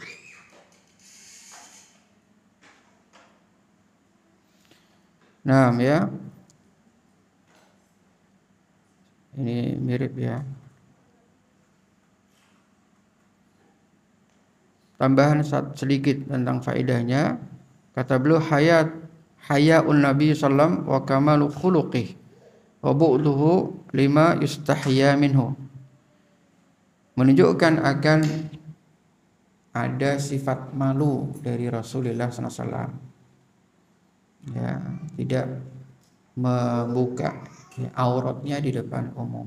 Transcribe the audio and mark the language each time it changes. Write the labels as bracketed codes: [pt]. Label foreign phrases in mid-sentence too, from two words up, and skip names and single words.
[id] Nah, ya. Ini mirip ya. Tambahan sedikit tentang faedahnya. Kata beliau [ar] حياء النبي سلم وكمال خلقه وبعده لما يستحيا منه. [id] Menunjukkan akan ada sifat malu dari Rasulullah SAW. Ya, tidak membuka auratnya di depan umum.